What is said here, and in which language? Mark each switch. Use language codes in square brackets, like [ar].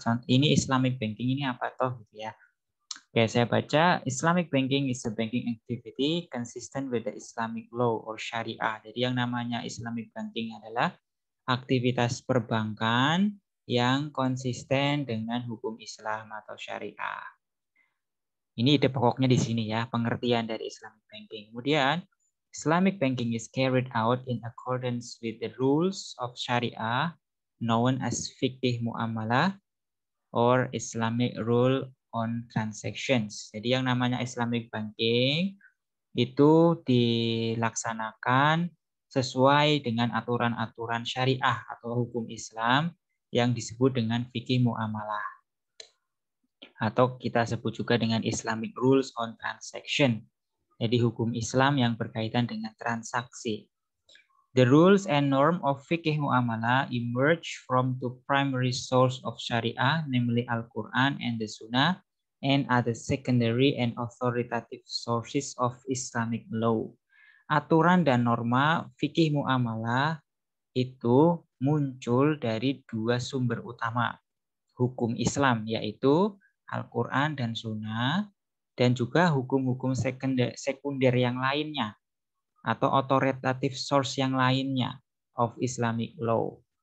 [id] Contoh ini Islamic banking ini apa toh gitu ya. Oke, saya baca [en] Islamic banking is a banking activity consistent with the Islamic law or Syariah. [id] Jadi yang namanya Islamic banking adalah aktivitas perbankan yang konsisten dengan hukum Islam atau Syariah. Ini ide pokoknya di sini ya, pengertian dari Islamic banking. [en] Kemudian Islamic banking is carried out in accordance with the rules of Syariah known as fikih muamalah or Islamic rule on transactions. [id] Jadi yang namanya Islamic banking itu dilaksanakan sesuai dengan aturan-aturan syariah atau hukum Islam yang disebut dengan fikih muamalah. Atau kita sebut juga dengan [en] Islamic rules on transaction. [id] Jadi hukum Islam yang berkaitan dengan transaksi. [en] The rules and norm of fikih muamalah emerge from two primary source of Sharia, namely Al-Quran and the Sunnah, and other secondary and authoritative sources of Islamic law. [id] Aturan dan norma fikih muamalah itu muncul dari dua sumber utama hukum Islam, yaitu Al-Quran dan Sunnah, dan juga hukum-hukum sekunder yang lainnya, atau authoritative source yang lainnya [en] of Islamic law.